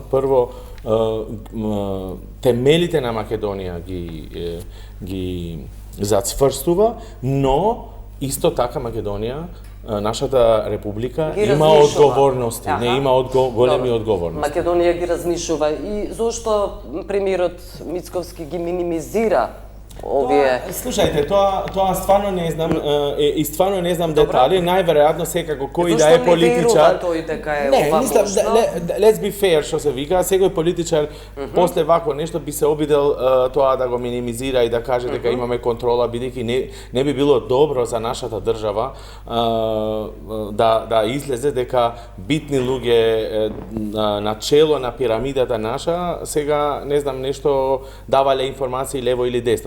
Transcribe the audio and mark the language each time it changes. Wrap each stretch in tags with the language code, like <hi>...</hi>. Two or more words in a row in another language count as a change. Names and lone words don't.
<mk>Прво, темелите на Македонија ги зацврстува, но исто така Македонија, нашата република, има одговорности, не има големи одговорности. Македонија ги разнишува и зошто премиерот Мицковски ги минимизира овие... Слушајте, тоа стварно не знам, и стварно не знам детали, најверојатно секако кој да е политичар... Зошто не верува тој дека е не, ова мислам, можно?</mk> <en>let's be fair,</en> <mk>што се вика, секој политичар после вако нешто би се обидел тоа да го минимизира и да каже дека имаме контрола, бидејќи не би било добро за нашата држава да излезе дека битни луѓе на чело на пирамидата наша, сега не знам нешто давале информации лево или десно.</mk>